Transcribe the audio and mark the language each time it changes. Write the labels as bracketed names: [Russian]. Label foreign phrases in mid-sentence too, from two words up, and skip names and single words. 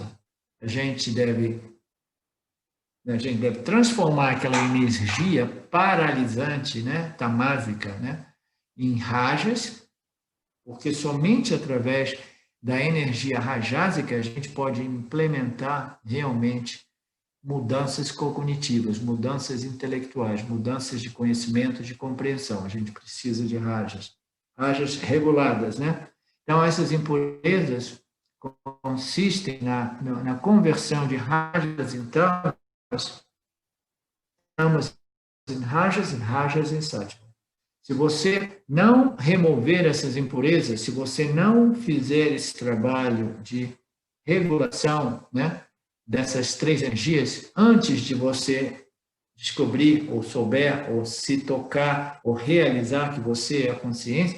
[Portuguese] A gente deve transformar aquela energia paralisante, né, tamásica, né, em rajas, porque somente através da energia rajásica a gente pode implementar realmente mudanças cognitivas, mudanças intelectuais, mudanças de conhecimento, de compreensão. A gente precisa de rajas reguladas, né? Então, essas impurezas consistem na conversão de rajas em tamas em rajas em sattva. Se você não remover essas impurezas, se você não fizer esse trabalho de regulação, né, dessas 3 energias antes de você descobrir, ou souber, ou se tocar, ou realizar que você é a consciência.